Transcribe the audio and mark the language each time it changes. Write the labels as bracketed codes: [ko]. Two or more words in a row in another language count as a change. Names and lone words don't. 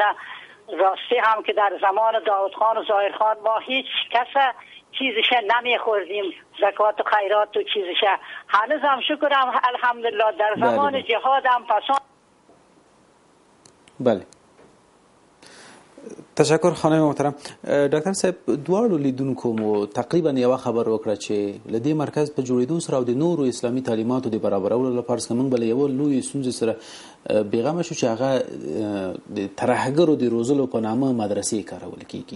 [fa] راستی هم که در زمان داود خان و ظاهر خان ما هیچ کس چیزش نمیخوردیم، زکات و خیرات و چیزش. هنوز هم شکرم الحمدلله در زمان جهاد هم پسان. بله، تشکر خانم محترم. [ps] ډاکټر صاحب دواړو لیدونکو مو تقریبا یو خبر وکړه چې لدې مرکز په جوړېدو سره او د نورو اسلامي تعلیماتو د برابرولو لپاره موږ بل یو لوی ستونزې سره بیغمه شو چې هغه د ترهګرو د روزلو په نامه مدرسې کارول کیږي.